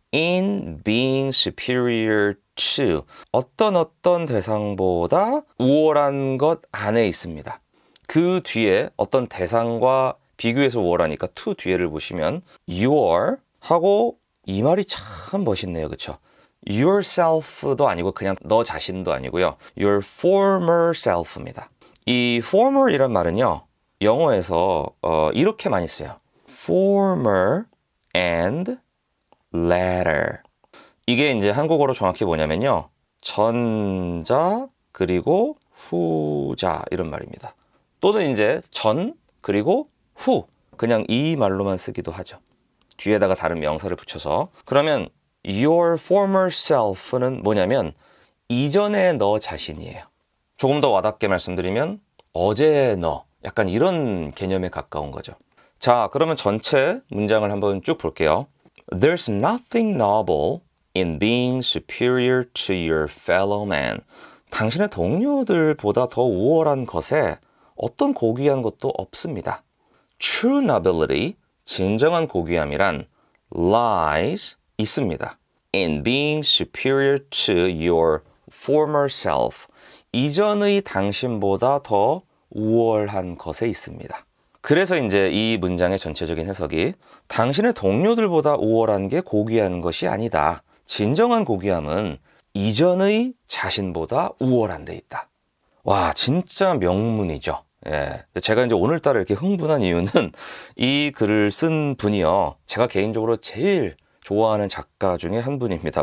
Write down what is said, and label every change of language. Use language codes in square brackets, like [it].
[en] in being superior to, [ko] 어떤 대상보다 우월한 것 안에 있습니다. 그 뒤에 어떤 대상과 비교해서 우월하니까 to 뒤에를 보시면 your 하고 이 말이 참 멋있네요. 그쵸? yourself도 아니고 그냥 너 자신도 아니고요. [en] your former self [ko] 입니다. 이 former 이란 말은요, 영어에서 이렇게 많이 써요. [en] former and latter. [ko] 이게 이제 한국어로 정확히 뭐냐면요, 전자 그리고 후자 이런 말입니다. 또는 이제 전 그리고 후, 그냥 이 말로만 쓰기도 하죠. 뒤에다가 다른 명사를 붙여서. 그러면 [en] your former self [ko] 는 뭐냐면 이전의 너 자신이에요. 조금 더 와닿게 말씀드리면 어제의 너, 약간 이런 개념에 가까운 거죠. 자, 그러면 전체 문장을 한번 쭉 볼게요. [en] There's nothing noble in being superior to your fellow man. [ko] 당신의 동료들보다 더 우월한 것에 어떤 고귀한 것도 없습니다. [en] True nobility, [ko] 진정한 고귀함이란 [en] lies, [ko] 있습니다. [en] in being superior to your former self, [ko] 이전의 당신보다 더 우월한 것에 있습니다. 그래서 이제 이 문장의 전체적인 해석이 당신의 동료들보다 우월한 게 고귀한 것이 아니다. 진정한 고귀함은 이전의 자신보다 우월한 데 있다. 와, 진짜 명문이죠. 예. 제가 이제 오늘따라 이렇게 흥분한 이유는 이 글을 쓴 분이요, 제가 개인적으로 제일 좋아하는 작가 중에 한 분입니다.